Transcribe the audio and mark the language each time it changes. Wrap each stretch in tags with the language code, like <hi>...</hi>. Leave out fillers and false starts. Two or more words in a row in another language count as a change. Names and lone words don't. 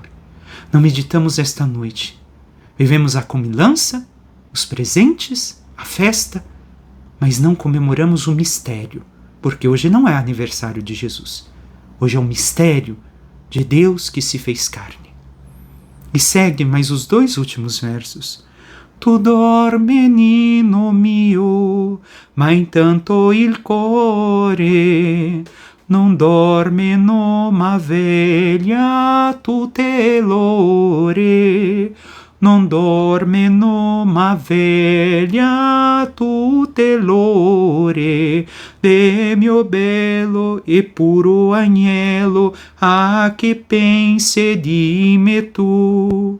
<pt>Não meditamos esta noite. Vivemos a comilança, os presentes, a festa, mas não comemoramos o mistério. Porque hoje não é aniversário de Jesus. Hoje é um mistério de Deus que se fez carne. E segue mais os 2 últimos versos.</pt> <it>Tu dorme, nino mio, ma intanto il core non dorme, no ma veglia tutte l'ore. Non dorme, no ma veglia tutte l'ore de mio bello e puro agnello, a che pense di me tu.</it>